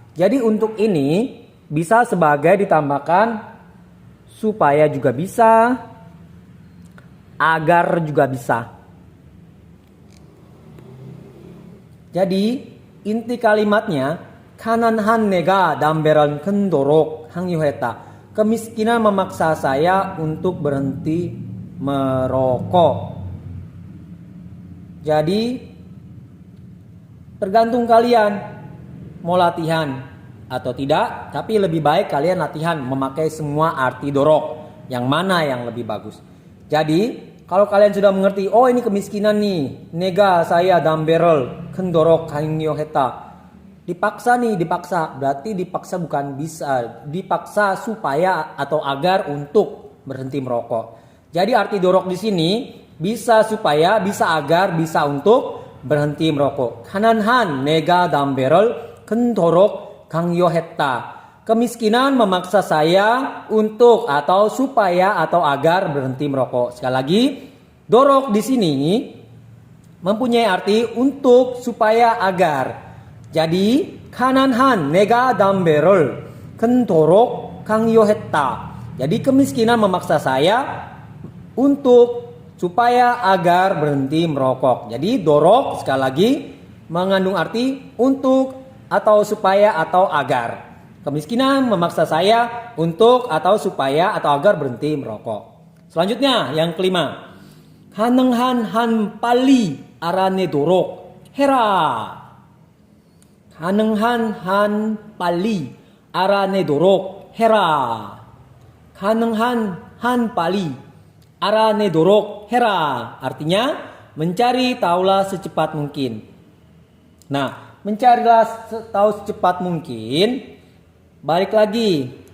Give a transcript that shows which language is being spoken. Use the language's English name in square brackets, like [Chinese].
[Indonesian] Jadi untuk ini bisa sebagai ditambahkan supaya juga bisa, agar juga bisa. Jadi inti kalimatnya [Korean] 가난한 내가 담배를 끊도록 강요했다. [Indonesian] Kemiskinan memaksa saya untuk berhenti merokok. Jadi tergantung kalian mau latihan atau tidak, tapi lebih baik kalian latihan memakai semua arti dorok. Yang mana yang lebih bagus. Jadi kalau kalian sudah mengerti, oh ini kemiskinan nih, nega saya [Korean] 담배를 끊도록 강요했다. [Indonesian] Dipaksa. Berarti dipaksa bukan bisa, dipaksa supaya atau agar untuk berhenti merokok. Jadi arti dorok di sini bisa supaya, bisa agar, bisa untuk berhenti merokok. [Korean] 가난한 내가 담배를 끊도록 강요했다. [Indonesian] Kemiskinan memaksa saya untuk atau supaya atau agar berhenti merokok. Sekali lagi, dorok di sini mempunyai arti untuk, supaya, agar. Jadi [Korean] 가난한 내가 담배를 끊도록 강요했다. [Indonesian] Jadi kemiskinan memaksa saya untuk, supaya, agar berhenti merokok. Jadi dorok sekali lagi mengandung arti untuk atau supaya atau agar. Kemiskinan memaksa saya untuk atau supaya atau agar berhenti merokok. Selanjutnya yang kelima, [Korean] 가능한 한 빨리 알아내도록 해라. 가능한 한 빨리 알아내도록 해라. 가능한 한 빨리 알아내도록 해라. [Indonesian] Artinya mencari tahulah secepat mungkin. Nah, mencarilah tahu secepat mungkin. Balik lagi.